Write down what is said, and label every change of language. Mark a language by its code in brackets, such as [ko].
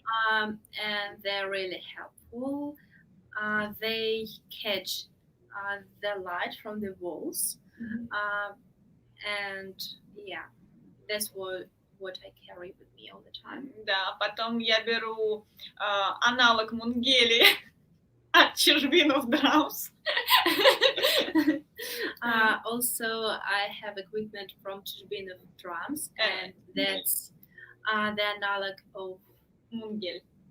[en] And they're really helpful. They catch the light from the walls, and yeah, that's what I carry with me all the time. [ru] Да, потом я беру аналог мунгели от GirlsOnDrumsFestival. [en] Also, I have equipment from GirlsOnDrumsFestival, and that's the analog of Mungels.